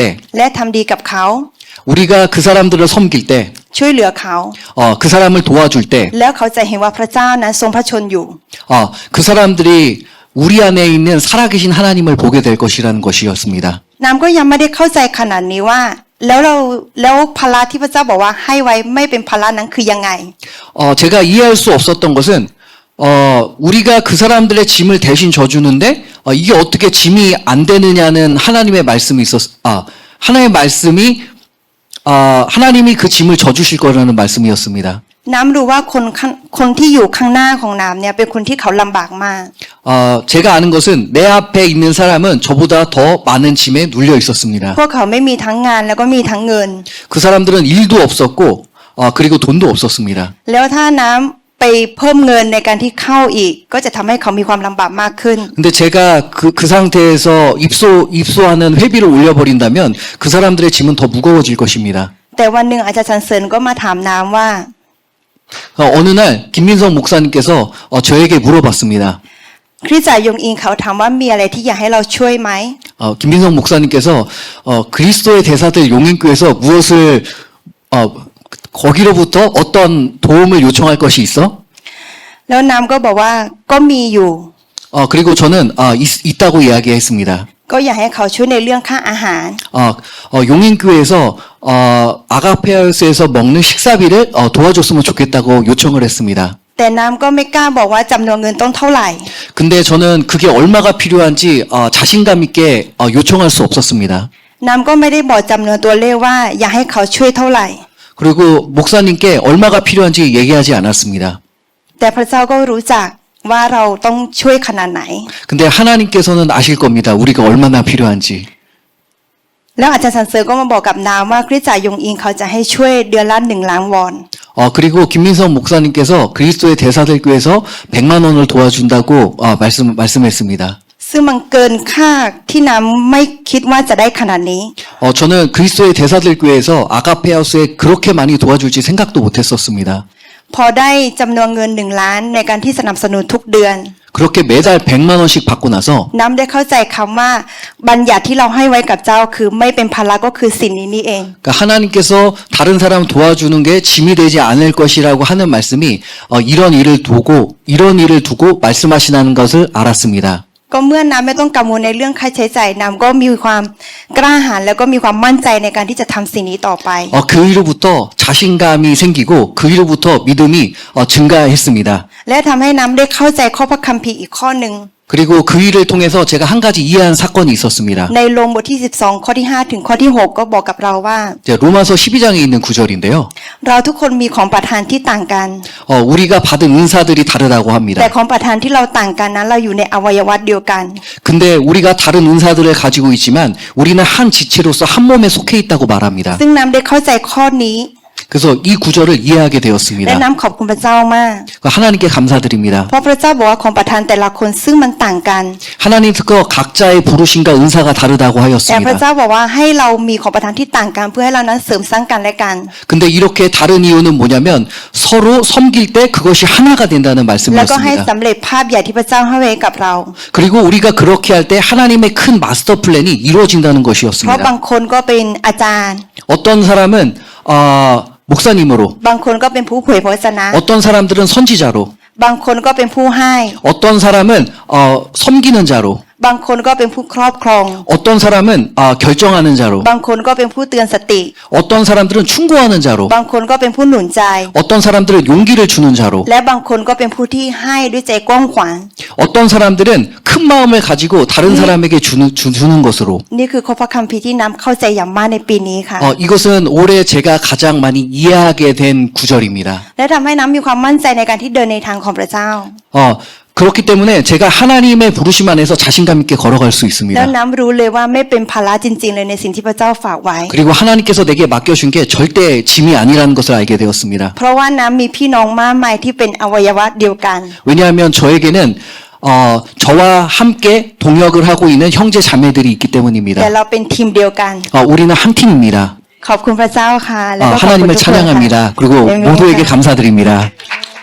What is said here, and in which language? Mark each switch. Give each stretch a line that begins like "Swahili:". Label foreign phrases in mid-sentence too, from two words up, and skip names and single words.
Thai: และทำดีกับเขา
Korean: 우리가 그 사람들을 섬길 때
Thai: ช่วยเหลือเขา
Korean: 그 사람을 도와줄 때
Thai: แล้วเขาจะเห็นว่าพระเจ้านั้นทรงพระชนอยู่
Korean: 그 사람들이 우리 안에 있는 살아계신 하나님을 보게 될 것이라는 것이었습니다.
Thai: น้ำก็ยังไม่ได้เข้าใจขนาดนี้ว่าแล้วภาระที่พระเจ้าบอกว่าให้ไว้ไม่เป็นภาระนั้นคือยังไง
Korean: 제가 이해할 수 없었던 것은 우리가 그 사람들의 짐을 대신 져주는데 이게 어떻게 짐이 안 되느냐는 하나님의 말씀이 하나님의 말씀이 하나님이 그 짐을 져주실 거라는 말씀이었습니다.
Thai: น้ำรู้ว่าคนที่อยู่ข้างหน้าของน้ำเนี่ยเป็นคนที่เขาลำบากมาก
Korean: 제가 아는 것은 내 앞에 있는 사람은 저보다 더 많은 짐에 눌려 있었습니다.
Thai: พวกเขาไม่มีทั้งงานแล้วก็มีทั้งเงิน
Korean: 그 사람들은 일도 없었고 그리고 돈도 없었습니다.
Thai: แล้วถ้าน้ำไปเพิ่มเงินในการที่เข้าอีก ก็จะทำให้เขามีความลำบากมากขึ้น
Korean: 근데 제가 그 상태에서 입소하는 회비를 올려버린다면 그 사람들의 짐은 더 무거워질 것입니다.
Thai: แต่วันหนึ่งอาจารย์สันเสริญก็มาถามน้ำว่า
Korean: 어느 날 김민성 목사님께서 저에게 물어봤습니다.
Thai: คริสตจักรยงอิงเขาถามว่ามีอะไรที่อยากให้เราช่วยไหม
Korean: 김민성 목사님께서 그리스도의 대사들 용인교에서 무엇을 거기로부터 어떤 도움을 요청할 것이 있어?
Thai: แล้วน้ำก็บอกว่าก็มีอยู่
Korean: 그리고 저는 있다고 이야기했습니다.
Thai: ก็อยากให้เขาช่วยในเรื่องค่าอาหาร
Korean: 용인교회에서 아가페아스에서 먹는 식사비를 도와줬으면 좋겠다고 요청을 했습니다.
Thai: แต่น้ำก็ไม่กล้าบอกว่าจำนวนเงินต้องเท่าไหร่
Korean: 근데 저는 그게 얼마가 필요한지 자신감 있게 요청할 수 없었습니다.
Thai: น้ำก็ไม่ได้บอกจำนวนตัวเลขว่าอยากให้เขาช่วยเท่าไหร่
Korean: 그리고 목사님께 얼마가 필요한지 얘기하지 않았습니다.
Thai: แต่พระเจ้าก็รู้จักว่าเราต้องช่วยขนาดไหน
Korean: 근데 하나님께서는 아실 겁니다. 우리가 얼마나 필요한지.
Thai: แล้วอาจารย์สันเสริญก็มาบอกกับน้ำว่าคริสตจักรยงอิงเขาจะให้ช่วยเดือนละ1 ล้านวอน
Korean: 그리고 김민성 목사님께서 그리스도의 대사들 교회에서 100만 원을 도와준다고 말씀했습니다.
Thai: ซึ่งมันเกินค่าที่น้ำไม่คิดว่าจะได้ขนาดนี้
Korean: 저는 그리스도의 대사들 교회에서 아가페하우스에 그렇게 많이 도와줄지 생각도 못했었습니다.
Thai: พอได้จำนวนเงิน1 ล้านในการที่สนับสนุนทุกเดือน
Korean: 그렇게 매달 100만 원씩 받고 나서
Thai: น้ำได้เข้าใจคำว่าบัญญัติที่เราให้ไว้กับเจ้าคือไม่เป็นภาระก็คือสิ่งนี้นี่เอง
Korean: 그러니까 하나님께서 다른 사람 도와주는 게 짐이 되지 않을 것이라고 하는 말씀이 이런 일을 두고 말씀하시는 것을 알았습니다.
Thai: ก็เมื่อน้ำไม่ต้องกังวลในเรื่องค่าใช้จ่ายน้ำก็มีความกล้าหาญแล้วก็มีความมั่นใจในการที่จะทำสิ่งนี้ต่อไป
Korean: 그 이후부터 자신감이 생기고 그 이후부터 믿음이 증가했습니다.
Thai: และทำให้น้ำได้เข้าใจข้อพระคัมภีร์อีกข้อหนึ่ง
Korean: 그리고 그 일을 통해서 제가 한 가지 이해한 사건이 있었습니다.
Thai: ในโรมบทที่12ข้อที่5ถึงข้อที่6ก็บอกกับเราว่า
Korean: 로마서 12장에 있는 구절인데요.
Thai: เราทุกคนมีของประทานที่ต่างกัน
Korean: 우리가 받은 은사들이 다르다고
Thai: แต่
Korean: 합니다.
Thai: ของประทานที่เราต่างกันนั้นเราอยู่ในอวัยวะเดียวกัน
Korean: 근데 우리가 다른 은사들을 가지고 있지만 우리는 한 지체로서 한 몸에 속해 있다고 말합니다.
Thai: ซึ่งน้ำได้เข้าใจข้อนี้
Korean: 그래서 이 구절을 이해하게
Thai: และ
Korean: 되었습니다.
Thai: น้ำขอบคุณพระเจ้ามาก
Korean: 하나님께 감사드립니다.
Thai: เพราะพระเจ้าบอกว่าของประทานแต่ละคนซึ่งมันต่างกัน
Korean: 하나님께서 각자의 부르심과 은사가 다르다고
Thai: แต่พระ
Korean: 하였습니다.
Thai: เจ้าบอกว่าให้เรามีของประทานที่ต่างกันเพื่อให้เรานั้นเสริมสร้างกันและกัน
Korean: 근데 이렇게 다른 이유는 뭐냐면 서로 섬길 때 그것이 하나가 된다는
Thai: แล้วก็ให้
Korean: 말씀이었습니다.
Thai: สำเร็จภาพใหญ่ที่พระเจ้าให้ไว้กับเรา
Korean: 그리고 우리가 그렇게 할 때 하나님의 큰 마스터 플랜이 이루어진다는
Thai: เพราะ
Korean: 것이었습니다.
Thai: บางคนก็เป็นอาจารย์
Korean: 어떤 사람은 목사님으로,
Thai: บางคนก็เป็นผู้เผยพระวจนะ
Korean: 어떤 사람들은 선지자로,
Thai: บางคนก็เป็นผู้ให้
Korean: 어떤 사람은 섬기는 자로,
Thai: บางคนก็เป็นผู้ครอบครอง
Korean: 어떤 사람은 결정하는 자로,
Thai: บางคนก็เป็นผู้เตือนสติ
Korean: 어떤 사람들은 충고하는 자로,
Thai: บางคนก็เป็นผู้หนุนใจ
Korean: 어떤 사람들은 용기를 주는 자로,
Thai: และบางคนก็เป็นผู้ที่ให้ด้วยใจกว้างขวาง
Korean: 어떤 사람들은 큰 마음을 가지고 다른 사람에게 주는 것으로.
Thai: นี่คือข้อพระคัมภีร์ที่น้ำเข้าใจอย่างมากในปีนี้ค่ะ
Korean: 이것은 올해 제가 가장 많이 이해하게 된 구절입니다.
Thai: และทำให้น้ำมีความมั่นใจในการที่เดินในทางของพระเจ้า
Korean: 그렇기 때문에 제가 하나님의 부르심 안에서 자신감 있게 걸어갈 수
Thai: แล้ว
Korean: 있습니다.
Thai: น้ำรู้เลยว่าไม่เป็นภาระจริงๆเลยในสิ่งที่พระเจ้าฝากไว้
Korean: 그리고 하나님께서 내게 맡겨준 게 절대 짐이 아니라는 것을 알게 되었습니다.
Thai: เพราะว่าน้ำมีพี่น้องมากมายที่เป็นอวัยวะเดียวกัน
Korean: 왜냐하면 저에게는 저와 함께 동역을 하고 있는 형제 자매들이 있기
Thai: แต่
Korean: 때문입니다.
Thai: เราเป็นทีมเดียวกัน
Korean: 우리는 한 팀입니다.
Thai: ขอบคุณพระเจ้าค่ะแล้วก็ขอบคุณ
Korean: 하나님을
Thai: ทุกคนค่ะ
Korean: 찬양합니다. 그리고 모두에게 감사드립니다.